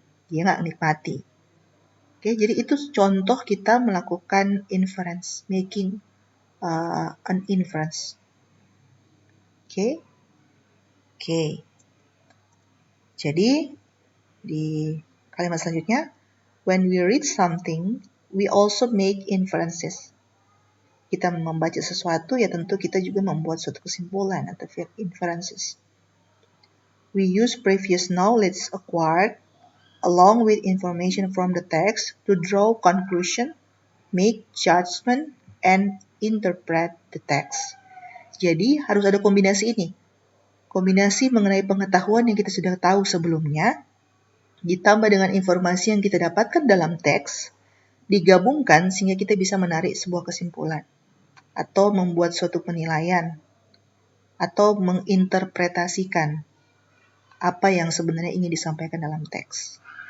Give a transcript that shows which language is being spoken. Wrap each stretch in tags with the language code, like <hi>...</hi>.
<id>Dia nggak nikmati. Oke, jadi itu contoh kita melakukan inference, making an inference. Oke. Oke. Jadi, di kalimat selanjutnya,</id> <en>when we read something, we also make inferences.</en> <id>Kita membaca sesuatu, ya tentu kita juga membuat suatu kesimpulan atau inferences.</id> <en>We use previous knowledge acquired along with information from the text to draw conclusion, make judgment, and interpret the text.</en> <id>Jadi, harus ada kombinasi ini. Kombinasi mengenai pengetahuan yang kita sudah tahu sebelumnya, ditambah dengan informasi yang kita dapatkan dalam teks, digabungkan sehingga kita bisa menarik sebuah kesimpulan, atau membuat suatu penilaian, atau menginterpretasikan apa yang sebenarnya ingin disampaikan dalam teks.</id>